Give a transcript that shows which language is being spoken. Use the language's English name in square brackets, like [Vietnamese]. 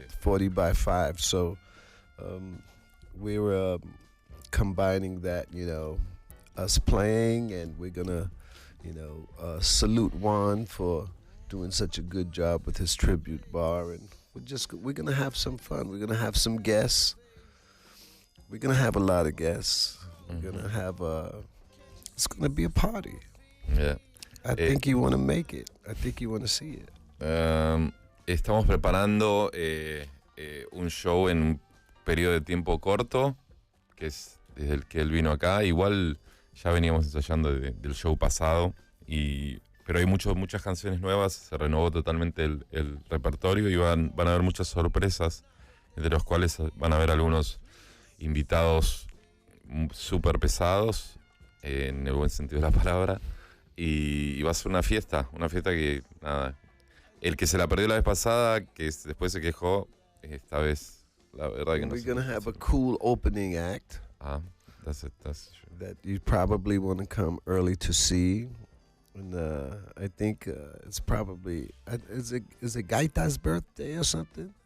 [English] 40 by 5. So we were combining that, you know, us playing, and we're gonna, you know, salute Juan for doing such a good job with his tribute bar, and we're gonna have some fun. We're gonna have some guests. We're gonna have a lot of guests. We're gonna have it's gonna be a party. Yeah. I think you want to make it. I think you want to see it. [Spanish] Estamos preparando un show en un periodo de tiempo corto, que es desde el que él vino acá. Igual ya veníamos ensayando del show pasado, pero hay muchas canciones nuevas. Se renovó totalmente el repertorio, y van a haber muchas sorpresas, entre los cuales van a haber algunos invitados súper pesados, en el buen sentido de la palabra, y va a ser una fiesta que, nada, el que se la perdió la vez pasada, que después se quejó, esta vez la verdad que no. [English] We're gonna have a cool opening act. That's true. That you probably want to come early to see. And I think it's probably, is it Gaita's birthday or something?